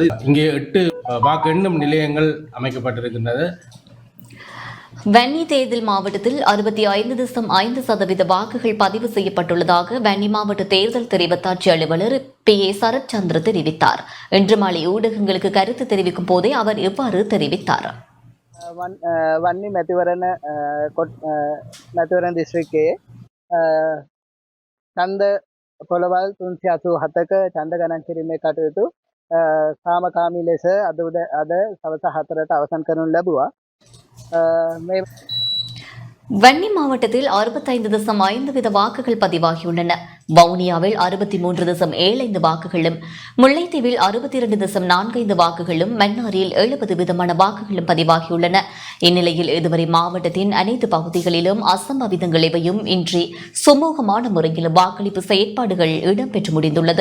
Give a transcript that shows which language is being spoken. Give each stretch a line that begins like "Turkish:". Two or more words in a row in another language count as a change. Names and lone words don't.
Tamil: இங்கே 8 வாக்கு எண்ணும் நிலையங்கள் அமைக்கப்பட்டிருக்கின்றது. வன்னி தேர்தல் மாவட்டத்தில் 65.5% வாக்குகள் பதிவு செய்யப்பட்டுள்ளதாக வன்னி மாவட்ட தேர்தல் தெரிவத்தாட்சி அலுவலர் PA சரத்சந்திர தெரிவித்தார். இன்று மாலை ஊடகங்களுக்கு கருத்து தெரிவிக்கும் போதே அவர் இவ்வாறு தெரிவித்தார்.
Sinhala: වන්නි මැතිවරණ දිස්ත්‍රික්කයේ ඡන්ද පොළවල් 387ක ඡන්ද ගණන් කිරීමේ කටයුතු සාමකාමී ලෙස අද සවස 4ට අවසන් කරනු ලැබුවා.
Tamil: வன்னி மாவட்டத்தில் 65.5% வாக்குகள் பதிவாகியுள்ளன. வவுனியாவில் 63.75 வாக்குகளும், முல்லைத்தீவில் 62.45 வாக்குகளும், மன்னாரில் 70% வாக்குகளும் பதிவாகியுள்ளன. இந்நிலையில் இதுவரை மாவட்டத்தின் அனைத்து பகுதிகளிலும் அசம்பாவிதங்கள் எவையும் இன்றி சுமூகமான முறையில் வாக்களிப்பு செயற்பாடுகள் இடம்பெற்று முடிந்துள்ளது.